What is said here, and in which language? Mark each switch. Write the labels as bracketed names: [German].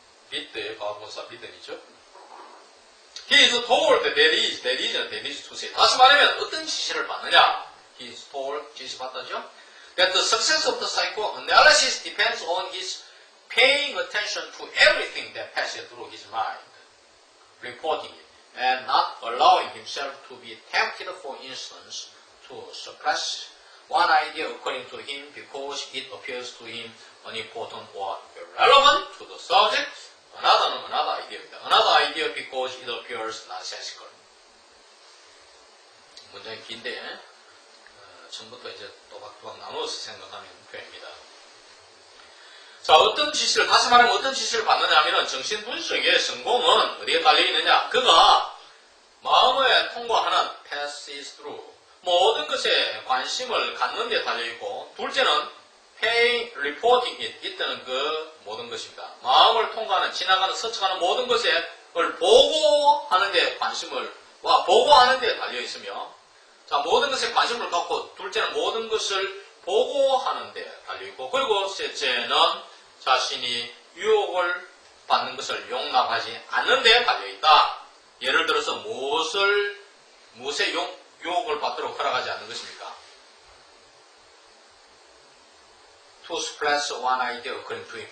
[Korean] bid의 과거분사 bidden이죠. [English] He is told that that is to say. [Korean] 다시 말하면 어떤 지시를 받느냐? [English] He is told [Korean] 지시받다죠. [English] That the success of the psychoanalysis depends on his paying attention to everything that passes through his mind, reporting it, and not allowing himself to be tempted, for instance, to suppress one idea according to him because it appears to him unimportant or irrelevant to the subject. Another idea입니다. Another idea because it appears nonsensical. [Korean] 문장이 긴데 처음부터 이제 또박또박 나누어서 생각하는 표현입니다. 자, 어떤 지시를 다시 말하면 어떤 지시를 받느냐 하면은 정신분석의 성공은 어디에 달려있느냐? 그가 마음에 통과하는 [English] passes through [Korean] 모든 것에 관심을 갖는 데 달려있고 둘째는 paying, [English] reporting it [Korean] 이때는 그 모든 것입니다. 마음을 통과하는 지나가는 스쳐가는 모든 것을 보고하는 데 보고하는 데 달려있으며 자, 모든 것에 관심을 갖고 둘째는 모든 것을 보고하는 데 달려있고 그리고 셋째는 자신이 유혹을 받는 것을 용납하지 않는 데 달려있다. 예를 들어서 무엇에 유혹을 받도록 허락하지 않는 것입니까? [English] To suppress one idea according to him.